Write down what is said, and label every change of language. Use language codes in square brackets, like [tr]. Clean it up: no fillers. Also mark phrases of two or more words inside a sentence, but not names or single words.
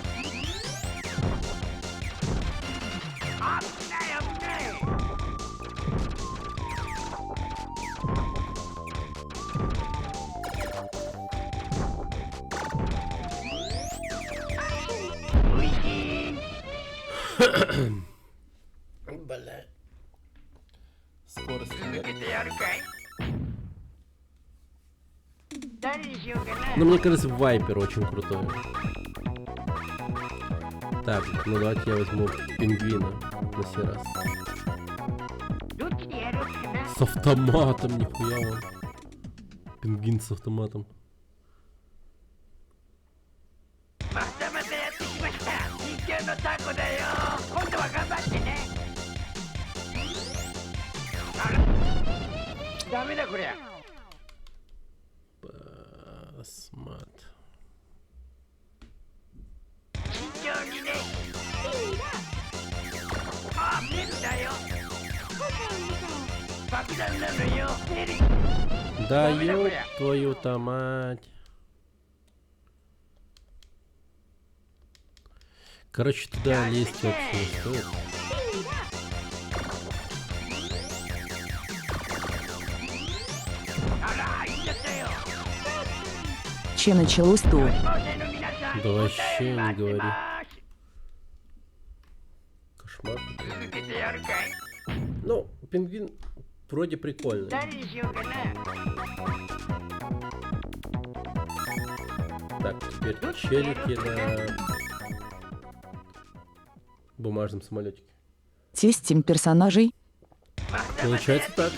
[ja] 危ない危ないおいしい [ru] Блядь. Скорость [ja] 続けてやるかい誰にしようかな [ru] Ну, мне кажется, Вайпер очень крутой. Так, ну давайте я возьму пингвина на сей раз. [ja] どっちでやろうかな [ru] С автоматом, нихуя он. Пингвин с автоматом. [ja] またまたやってきました日系のタコだよ今度は頑張ってねあらダメだこりゃ [ru] Посмотрим. [ja] 慎重にねあベルだよ爆弾なのよベル [ru] Да Давай, ёб давай. твою-то мать. Короче, туда лезть вообще не стоит. Че началось-то? Да вообще не говори. Кошмар. Ну, пингвин вроде прикольный. [ja] 誰にしようかな [ru] Так, теперь челики на бумажном самолетике. Тестим персонажей. Получается так.